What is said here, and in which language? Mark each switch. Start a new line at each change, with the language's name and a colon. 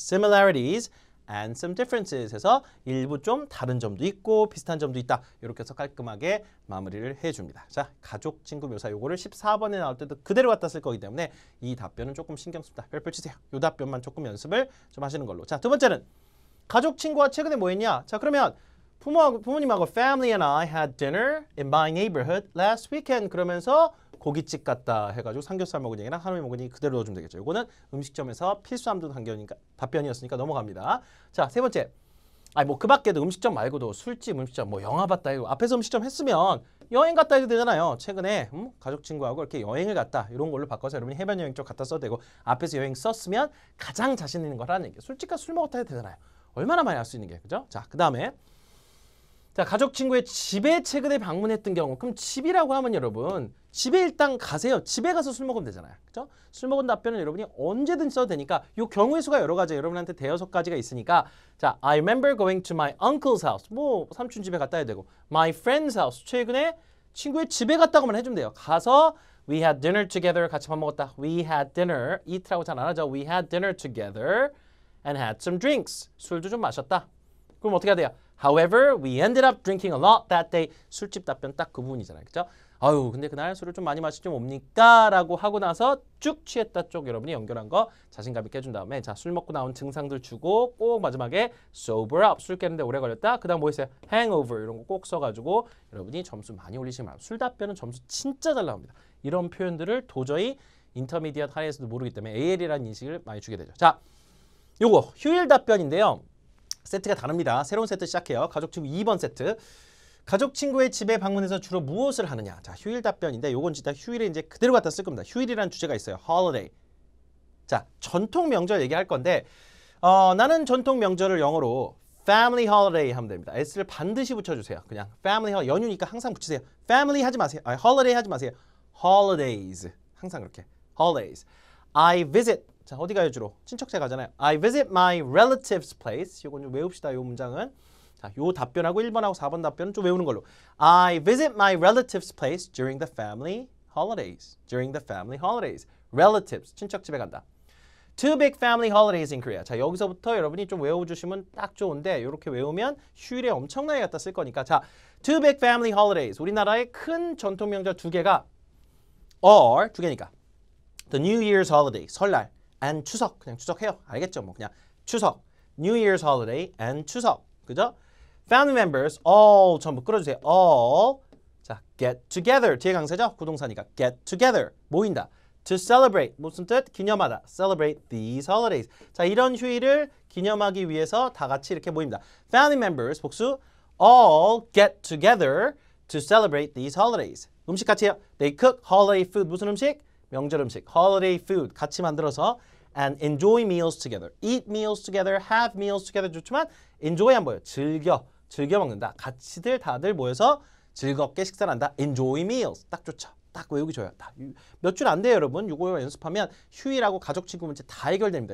English: similarities and some differences
Korean: 해서 일부 좀 다른 점도 있고 비슷한 점도 있다. 이렇게 해서 깔끔하게 마무리를 해줍니다. 자, 가족, 친구 묘사 요거를 14번에 나올 때도 그대로 갖다 쓸 거기 때문에 이 답변은 조금 신경 씁니다. 별표 치세요. 요 답변만 조금 연습을 좀 하시는 걸로. 자, 두 번째는 가족, 친구와 최근에 뭐 했냐? 자, 그러면 부모님하고
English: family and I had dinner in my neighborhood last weekend.
Korean: 그러면서 고깃집 갔다 해가지고 삼겹살 먹은 얘기나 한우에 먹은 얘기 그대로 넣어주면 되겠죠. 이거는 음식점에서 필수함도 답변이었으니까 넘어갑니다. 자, 세 번째. 뭐 그 밖에도 음식점 말고도 술집, 음식점, 뭐 영화 봤다 이거 앞에서 음식점 했으면 여행 갔다 해도 되잖아요. 최근에 가족 친구하고 이렇게 여행을 갔다 이런 걸로 바꿔서 여러분이 해변 여행 쪽 갔다 써도 되고 앞에서 여행 썼으면 가장 자신 있는 걸 하는 얘기예요. 술집 가서 술 먹었다 해도 되잖아요. 얼마나 많이 할 수 있는 게 그죠? 자, 그 다음에 자, 가족 친구의 집에 최근에 방문했던 경우. 그럼 집이라고 하면 여러분 집에 일단 가세요. 집에 가서 술 먹으면 되잖아요. 그죠? 술 먹은 답변은 여러분이 언제든 써도 되니까 이 경우의 수가 여러 가지 여러분한테 대여섯 가지가 있으니까 자,
English: I remember going to my uncle's house.
Korean: 뭐 삼촌 집에 갔다 해야 되고
English: my friend's house.
Korean: 최근에 친구의 집에 갔다고만 해주면 돼요. 가서
English: we had dinner together.
Korean: 같이 밥 먹었다.
English: We had dinner.
Korean: eat라고 잘 안 하죠.
English: We had dinner together and had some drinks.
Korean: 술도 좀 마셨다. 그럼 어떻게 해야 돼요?
English: However, we ended up drinking a lot that day.
Korean: 술집 답변 딱 그 부분이잖아요. 그죠? 아유, 근데 그날 술을 좀 많이 마시지 뭡니까? 라고 하고 나서 쭉 취했다 쪽 여러분이 연결한 거 자신감 있게 해준 다음에 자, 술 먹고 나온 증상들 주고 꼭 마지막에
English: sober up.
Korean: 술 깨는데 오래 걸렸다. 그 다음 뭐 있어요? hangover 이런 거 꼭 써가지고 여러분이 점수 많이 올리시면 말고 술 답변은 점수 진짜 잘 나옵니다. 이런 표현들을 도저히 인터미디엇 하이에서도 모르기 때문에 AL이라는 인식을 많이 주게 되죠. 자, 요거 휴일 답변인데요. 세트가 다릅니다. 새로운 세트 시작해요. 가족 친구 2번 세트. 가족 친구의 집에 방문해서 주로 무엇을 하느냐. 자, 휴일 답변인데 요건 진짜 휴일에 이제 그대로 갖다 쓸 겁니다. 휴일이라는 주제가 있어요.
English: holiday.
Korean: 자, 전통 명절 얘기할 건데 나는 전통 명절을 영어로 family holiday 하면 됩니다. S를 반드시 붙여주세요.
English: 그냥 family holiday.
Korean: 연휴니까 항상 붙이세요. family 하지 마세요. holiday 하지 마세요. holidays. 항상 그렇게. holidays.
English: I visit.
Korean: 자, 어디 가요 주로? 친척제 가잖아요.
English: I visit my relative's place.
Korean: 요건 좀 외웁시다. 요 문장은. 자, 요 답변하고 1번하고 4번 답변은 좀 외우는 걸로.
English: I visit my relative's place during the family holidays. During the family holidays. relatives.
Korean: 친척 집에 간다.
English: Two big family holidays in Korea.
Korean: 자, 여기서부터 여러분이 좀 외워주시면 딱 좋은데 이렇게 외우면 휴일에 엄청나게 갖다 쓸 거니까.
English: 자, two big family holidays.
Korean: 우리나라의 큰 전통 명절 두 개가 are 두 개니까.
English: The New Year's holiday, 설날, and 추석.
Korean: 그냥 추석해요. 알겠죠? 뭐 그냥 추석. New Year's holiday and 추석. 그죠?
English: Family members all
Korean: 전부 끌어주세요. all. 자,
English: get together.
Korean: 뒤에 강세죠? 부동사니까 get together. 모인다.
English: To celebrate.
Korean: 무슨 뜻? 기념하다.
English: Celebrate these holidays.
Korean: 자, 이런 휴일을 기념하기 위해서 다 같이 이렇게 모입니다.
English: Family members 복수 all get together to celebrate these holidays.
Korean: 음식 같이 해요.
English: They cook holiday food.
Korean: 무슨 음식? 명절 음식. Holiday food. 같이 만들어서
English: and enjoy meals together. Eat meals together. Have meals together.
Korean: 좋지만 enjoy 안 보여요. 즐겨 먹는다. 같이들 다들 모여서 즐겁게 식사를 한다.
English: Enjoy meals.
Korean: 딱 좋죠. 딱 외우기 좋아요. 몇 줄 안 돼요, 여러분. 이거 연습하면 휴일하고 가족 친구 문제 다 해결됩니다.